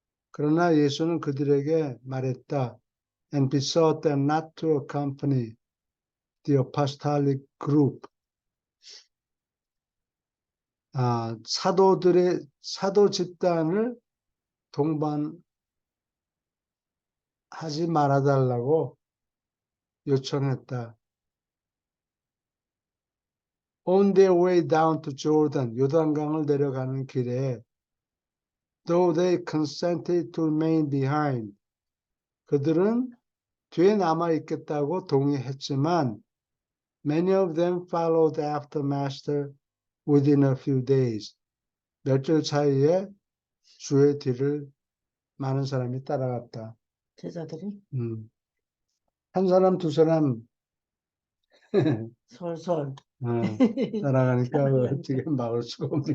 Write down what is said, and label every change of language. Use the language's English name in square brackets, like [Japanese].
[Korean] 그러나 예수는 그들에게 말했다. [English] And besought them not to accompany the apostolic group. [Korean] 사도 집단을 동반하지 말아달라고 요청했다. [English] On their way down to Jordan, [Korean] 요단강을 내려가는 길에 [English] though they consented to remain behind, [Korean] 그들은 뒤에 남아 있겠다고 동의했지만 [English] many of them followed after Master within a few days. [Korean] 며칠 차이에 주의 뒤를 많은 사람이 따라갔다. 제자들이 한 사람, 두 사람 솔솔 따라가니까 따라가니까. 어떻게 막을 수가 없는 거야.